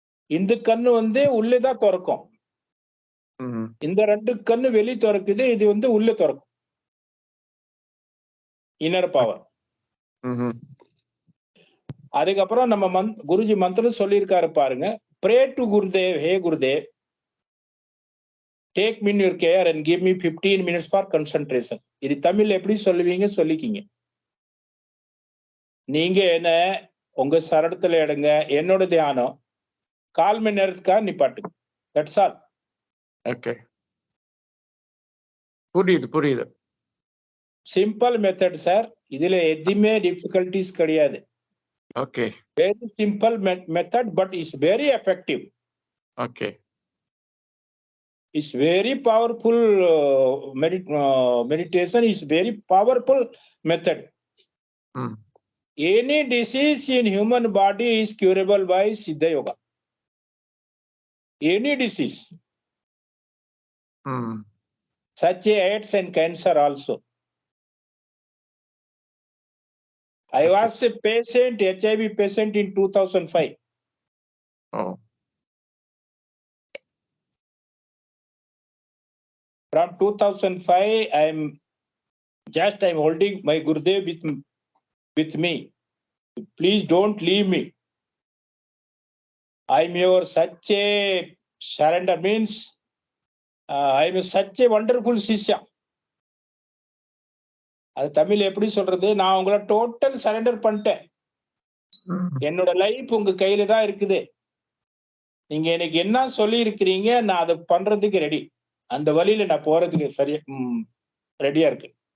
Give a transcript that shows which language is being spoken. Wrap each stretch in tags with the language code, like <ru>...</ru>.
<ta>இந்த கண்ணு வந்து உள்ளேதான் திறக்கும். இந்த 2 கண்ணு வெளி திறக்குது, இது வந்து உள்ள திறக்கும்.</ta> <en>Inner power.</en> <ta>அதுக்கப்புறம் நம்ம குருஜி மந்திரம் சொல்லியிருக்காரு பாருங்க.</ta> <en>Pray to Gurudev, hey Gurudev, take me in your care and give me 15 minutes for concentration.</en> <ta>இது தமிழ்ல எப்படி சொல்லுவீங்க சொல்லிக்கிங்க. நீங்க என்ன உங்க சரணத்துல எடுங்க, என்னோட தியானம் 1/4 மணி நேரத்துக்காக நிப்பாட்டுங்க.</ta> <en>That's all. Okay.</en> <ta>புரியுது. Simple method sir. இதுல எதுவுமே டிஃபிகல்டிஸ் கிடையாது.</ta> <en>Okay. Very simple method, but it's very effective. Okay. It's very powerful. Meditation is very powerful method. Hmm. Any disease in human body is curable by Siddha Yoga. Any disease, Hmm. such as AIDS and cancer also. I Okay. was a patient, HIV patient in 2005. Oh. From 2005, I'm holding my Gurudev with me. Please don't leave me. I'm your such a surrender means I'm such a wonderful Sishya.</en> <ta>அது தமிழ் எப்படி சொல்றது? நான் உங்களை total surrender பண்ணிட்டேன். என்னோட life உங்க கையில தான் இருக்குது. நீங்க எனக்கு என்ன சொல்லி இருக்கிறீங்க, நான் அதை பண்றதுக்கு ரெடி. அந்த வழியில நான் போறதுக்கு சரியா ரெடியா இருக்கு.</ta>